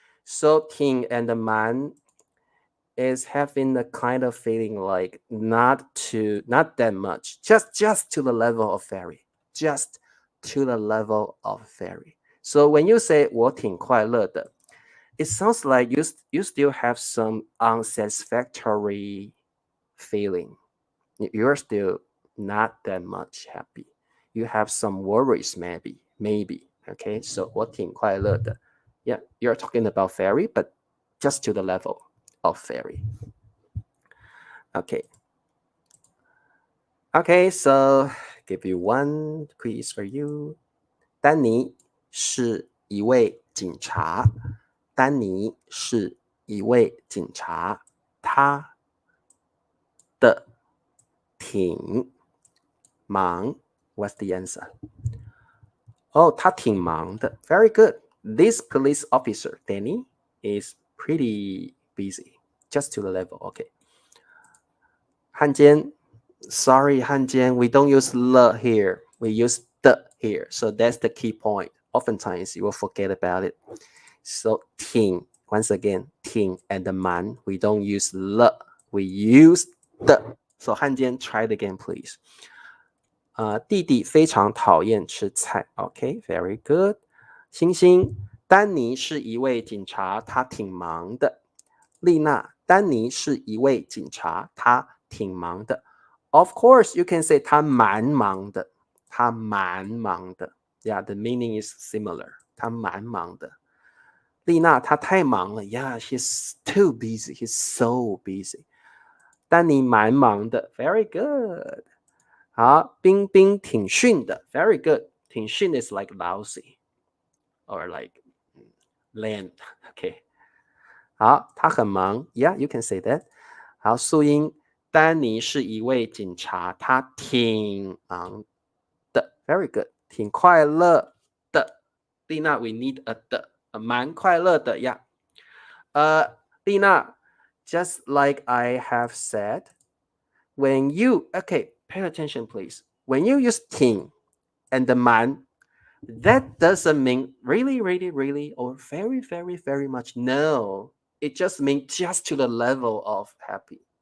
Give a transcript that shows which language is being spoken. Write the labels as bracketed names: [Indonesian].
[English] So 挺 and the 蛮 is having a kind of feeling like not that much, just to the level of very, just to the level of very. So when you say [Chinese] 我挺快乐的, [English] it sounds like you still have some unsatisfactory feeling. You're still not that much happy. You have some worries, maybe. Okay, so [Chinese] 我挺快乐的. [English] Yeah, you're talking about very, but just to the level of very. Okay, so give you one quiz for you. [Chinese] 丹尼是一位警察。丹尼是一位警察。他的挺忙。 [English] What's the answer? [Chinese] Oh, 他挺忙的。 [English] Very good. This police officer, Danny, is pretty busy. Just to the level. Okay. 汉奸. Sorry, 汉奸.We don't use le here. We use the here. So that's the key point. Oftentimes you will forget about it. So 挺, once again, 挺 and the 蛮, we don't use le. We use the. So 汉奸, try it again, please. [Chinese] 弟弟非常讨厌吃菜。 [English] Okay, very good. [Chinese] 星星, 丹尼是一位警察，他挺忙的。丽娜，丹尼是一位警察，他挺忙的。 [English] Of course, you can say [Chinese] 他蛮忙的。他蛮忙的。 [English] Yeah, the meaning is similar. [Chinese] 他蛮忙的。丽娜，他太忙了。 [English] Yeah, he's too busy. He's so busy. [Chinese] 丹尼蛮忙的。 [English] Very good. [Chinese] 好，冰冰挺逊的。Very good. [English] 挺逊 is like lousy or like lame. Okay. 好， [Chinese] 他很忙。 [English] Yeah, you can say that. [Chinese] 好，素英，丹尼是一位警察，他挺忙的。 [English] Very good. [Chinese] 挺快乐的。丽娜 we need a 的，蛮快乐的呀。 [English] 丽娜 just like I have said, when you, okay, pay attention please. When you use 挺 and the 蛮, that doesn't mean really, really, really, or very, very, very much. No, it just means just to the level of happy.